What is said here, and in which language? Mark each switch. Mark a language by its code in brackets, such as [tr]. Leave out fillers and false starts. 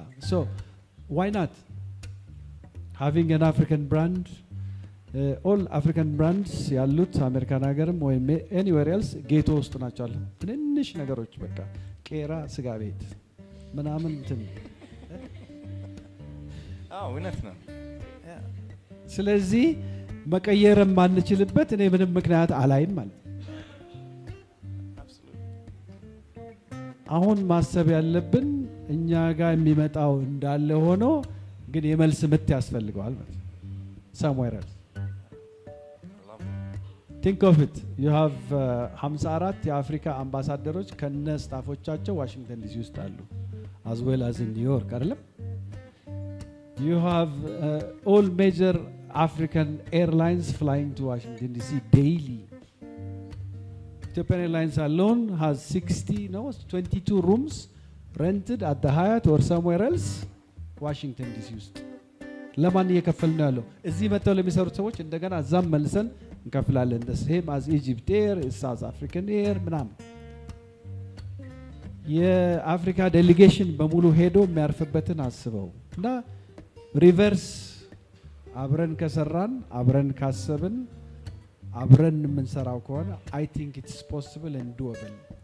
[en] so why not having an African brand? all African brands [am] ያሉት አሜሪካን ሀገርም ወይ anywhere else ጌቶ ውስጥ ናቸው። ትንንሽ ነገሮች በቃ ቄራ ስጋ ቤት ምናምን እንትን እውነት ነው። ስለዚህ መቀየር ማንችልበት እኔ ምንም ምክንያት አላይም ማለት። አሁን ማሰብ ያለብን እኛ ጋር የሚመጣው እንዳለ ሆኖ ግን የመልስ ምት ያስፈልገዋል ማለት [en] somewhere else. think of it, you have 54 [am] የአፍሪካ አምባሳደሮች ከነ ስታፎቻቸው ዋሽንግተን ዲሲ ውስጥ አሉ [en] as well as in New York አይደለም? you have all major African airlines flying to Washington DC daily. Ethiopian Airlines alone has 22 rooms rented at the Hyatt or somewhere else Washington DC [am] ውስጥ ለማን እየከፈልን ያለው? እዚህ መተው ለሚሰሩት ሰዎች እንደገና እዛም መልሰን እንከፍላለን። the same as Egypt Air, South African Air ምናምን። የአፍሪካ ዴሊጌሽን በሙሉ ሄዶ የሚያርፍበትን አስበው እና ሪቨርስ አብረን ከሰራን አብረን ካሰብን አብረን የምንሰራው ከሆነ [en] I think it's possible and doable.